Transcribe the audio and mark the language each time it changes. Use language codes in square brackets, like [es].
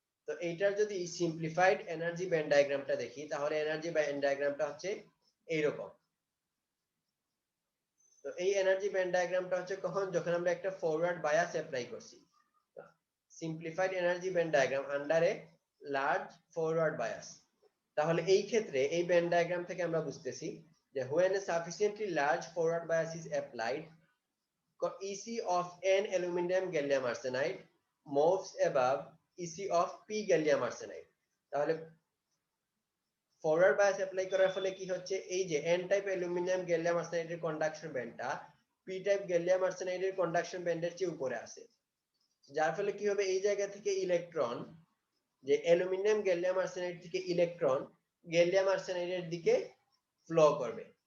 [bn] তো এইটার যদি সিম্পলিফাইড এনার্জি ব্যান্ড ডায়াগ্রামটা দেখি, তাহলে এনার্জি ব্যান্ড ডায়াগ্রামটা হচ্ছে এইরকম। তো এই এনার্জি ব্যান্ড ডায়াগ্রামটা হচ্ছে কখন, যখন আমরা একটা ফরওয়ার্ড বায়াস অ্যাপ্লাই করছি। [en] Simplified energy band diagram under a large forward bias. [bn] তাহলে এই ক্ষেত্রে এই ব্যান্ড ডায়াগ্রাম থেকে আমরা বুঝতেছি যে [en] when a sufficiently large forward bias is applied, EC of N aluminum gallium arsenide moves above EC of P gallium arsenide। [bn] তাহলে forward bias apply করার ফলে কি হচ্ছে, এই যে N type aluminium gallium আর্সেনাইডের conduction ব্যান্ডটা P type gallium আর্সেনাইডের conduction ব্যান্ডের চেয়ে উপরে আছে, যার ফলে কি হবে, এই জায়গা থেকে ইলেকট্রন, যে অ্যালুমিনিয়াম গ্যালিয়াম আর্সেনাইড থেকে ইলেকট্রন গ্যালিয়াম আর্সেনাইডের দিকে ফ্লো করবে।